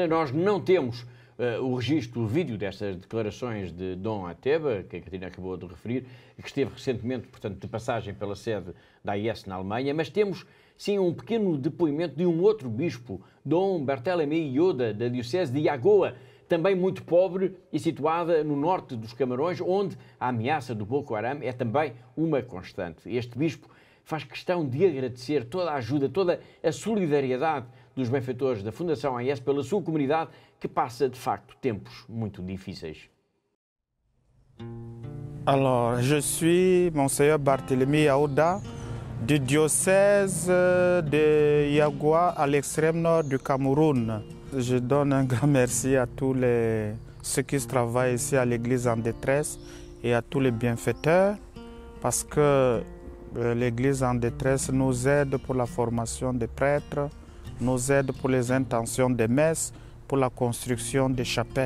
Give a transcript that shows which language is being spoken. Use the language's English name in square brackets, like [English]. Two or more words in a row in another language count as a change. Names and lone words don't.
[Portuguese] Nós não temos o registro, o vídeo destas declarações de Dom Ateba, que a Catarina acabou de referir, que esteve recentemente, portanto, de passagem pela sede da AIS na Alemanha, mas temos, sim, um pequeno depoimento de um outro bispo, Dom Barthélemy Yoda, da Diocese de Yagoa, também muito pobre e situada no norte dos Camarões, onde a ameaça do Boko Haram é também uma constante. Este bispo faz questão de agradecer toda a ajuda, toda a solidariedade dos benfeitores da Fundação AIS pela sua comunidade, que passa, de facto, tempos muito difíceis. [French] Alors, je suis Monseigneur Barthélemy Yaouda, du diocèse de Yagoua, à l'extrême nord du Cameroun. Je donne un grand merci à tous ceux qui travaillent ici à l'église en détresse et à tous les bienfaiteurs, parce que l'église en détresse nous aide pour la formation des prêtres, nous aide pour les intentions des messes, pour la construction des chapelles.